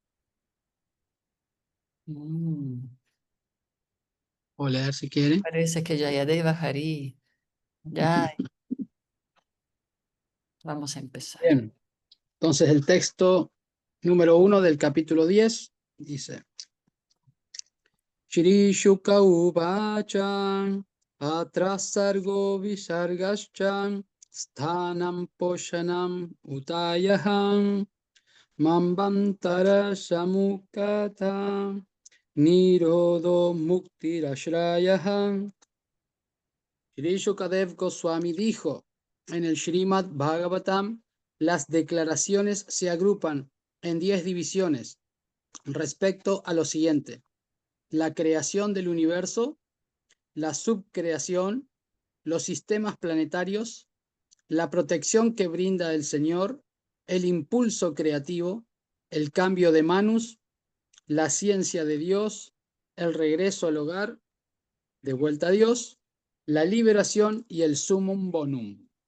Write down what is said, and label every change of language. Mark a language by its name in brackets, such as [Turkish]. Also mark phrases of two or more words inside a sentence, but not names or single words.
[Spanish] O leer si quiere. Parece que Yayadeva Hari. Ya. Vamos a empezar. Bien. Entonces el texto número 1 del capítulo 10 dice: [Sanskrit] Shri Shuka Uvacha Atra Sargo Visargaschan Sthanam Poshanam Utayaham Mambantara Samukata Nirodo Muktirashrayaham. [Spanish] Shri Shukadev Goswami dijo en el Srimad Bhagavatam: las declaraciones se agrupan en 10 divisiones respecto a lo siguiente: la creación del universo, la subcreación, los sistemas planetarios, la protección que brinda el Señor, el impulso creativo, el cambio de manus, la ciencia de Dios, el regreso al hogar, de vuelta a Dios, la liberación y el sumum bonum.